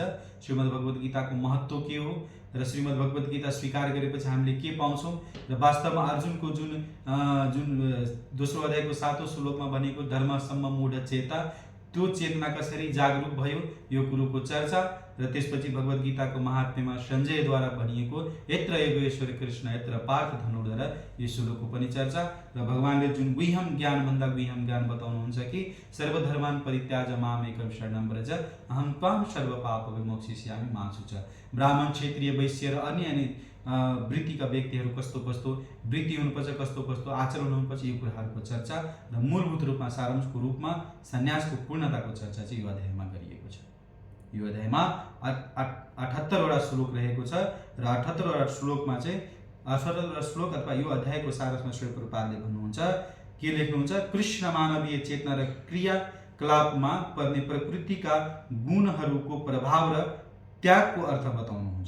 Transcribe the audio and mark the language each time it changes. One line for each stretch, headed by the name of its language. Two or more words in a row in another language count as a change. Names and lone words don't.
Nepali: श्रीमद् भगवत गीताको महत्त्व के हो र श्रीमद् भगवत गीता स्वीकार गरेपछि हामीले के पाउँछौँ र वास्तवमा अर्जुनको जुन दोस्रो अध्यायको 7औं श्लोकमा भनेको
Sanskrit: धर्मसम्म मूढ चेता,
Nepali: त्यो चेतना कसरी जागरूक भयो यो कुरोको चर्चा र त्यसपछि भगवत गीताको महात्म्यमा सञ्जयद्वारा भनिएको
Sanskrit: यत्र योगेश्वर कृष्ण यत्र पार्थ धनुर्धर
Nepali: यो श्लोकको पनि चर्चा र भगवानले जुन गुह्यम ज्ञानभन्दा गुह्यम ज्ञान बताउनुहुन्छ कि
Sanskrit: सर्वधर्मान् परित्याज मामेकं शरणं व्रज अहं त्वां सर्वपाप विमोक्षयिष्यामि मा शुच।
Nepali: ब्राह्मण, क्षेत्रीय, वैश्य र अन्य वृत्तिका व्यक्तिहरू कस्तो कस्तो वृत्ति हुनुपर्छ, कस्तो कस्तो आचरण हुनुपर्छ, यो कुराहरूको चर्चा र मूलभूत रूपमा सारांशको रूपमा सन्यासको पूर्णताको चर्चा चाहिँ यो अध्यायमा गरिएको छ। यो अध्यायमा 78 वटा श्लोक रहेको छ र 78 वटा श्लोकमा चाहिँ 78 वटा श्लोक अथवा यो अध्यायको सारांशमा श्री प्रभुपादले भन्नुहुन्छ के लेख्नुहुन्छ, कृष्ण मानवीय चेतना र क्रियाकलापमा पर्ने प्रकृतिका गुणहरूको प्रभाव र त्यागको अर्थ बताउनुहुन्छ।